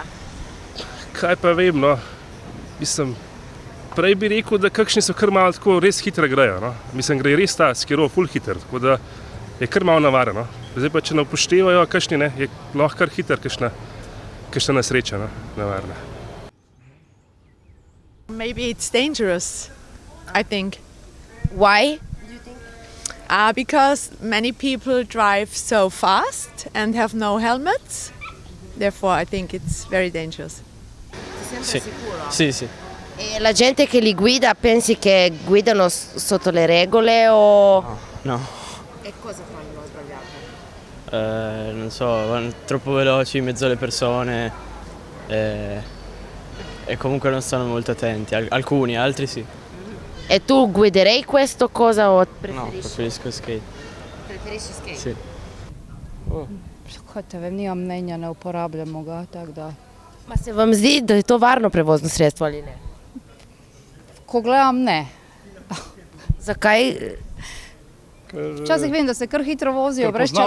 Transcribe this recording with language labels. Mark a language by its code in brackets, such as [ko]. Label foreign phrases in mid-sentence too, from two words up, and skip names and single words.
[sl] Kaj pa vem, no. Mislim, prej bi rekel, da kakšni so kar malo tako res hitro grejo. Mislim, gre res ta skiro ful hiter, tako da je kar malo navaren. Zdaj pa, če ne upoštevajo kakšni, je lahko kar hiter kakšna nesreča, nevarna. [en] Maybe it's dangerous, I think. Why? Because many people drive so fast and have no helmets. Therefore, I think it's very dangerous. [it] Se Sì. Sì. E la gente che li guida pensi che guidano sotto le regole o... No. E cosa fanno sbagliato? Non so, vanno troppo veloci in mezzo alle persone e comunque non stanno molto attenti. Alcuni, altri sì. E tu guiderei questo cosa o No, preferisci? preferisco skate. Preferisci skate? Sì. [sl] Kot te vem, nimam mnenja, ne uporabljamo ga, tako da. Ma se vam zdi, da je to varno prevozno sredstvo ali ne? Ko gledam, ne. Zakaj? Včasih vem, da se kar hitro vozijo, Ker brez poznamo-